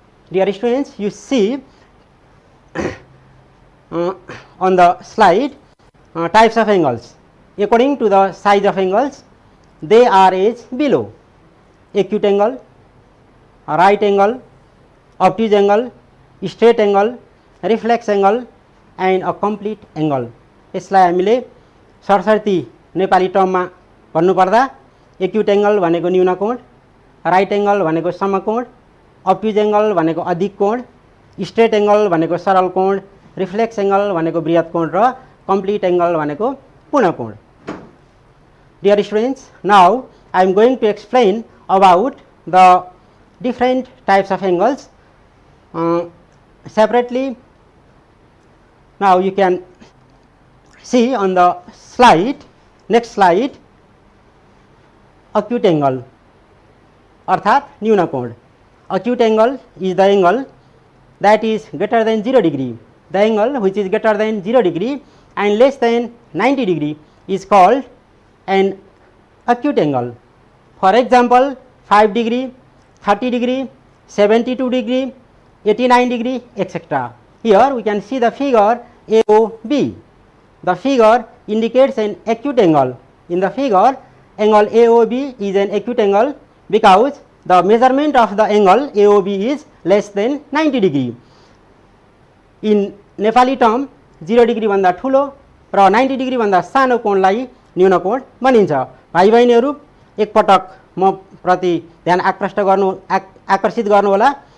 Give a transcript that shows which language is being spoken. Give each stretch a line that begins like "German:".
English: Dear students, you see on the slide types of angles. According to the size of angles, they are as below: acute angle, right angle, obtuse angle, straight angle, reflex angle and a complete angle.
Nepali: यसलाई हामीले सरसर्ती नेपाली टर्ममा भन्नुपर्दा acute angle भनेको न्यून कोण, right angle भनेको समकोण, अब्ट्युज angle भनेको अधिक कोण, स्ट्रेट एङ्गल भनेको सरल कोण, रिफ्लेक्स एङ्गल भनेको बृहत कोण र कम्प्लिट एङ्गल भनेको पूर्ण कोण.
English: Dear students, now I am going to explain about the different types of angles separately. Now you can see on the slide, next slide, acute angle अर्थात न्यून कोण. Acute angle is the angle that is greater than 0 degree. The angle which is greater than 0 degree and less than 90 degree is called an acute angle. For example, 5 degree, 30 degree, 72 degree, 89 degree, etc. Here we can see the figure AOB. The figure indicates an acute angle. In the figure, angle AOB is an acute angle because the measurement of the angle AOB is less than 90 degree.
Nepali: In Nepali term 0 degree भन्दा ठुलो र 90 degree भन्दा सानो कोणलाई न्यून कोण भनिन्छ. भाइ बहिनीहरू एकपटक म प्रति ध्यान आकर्षित गर्नु होला.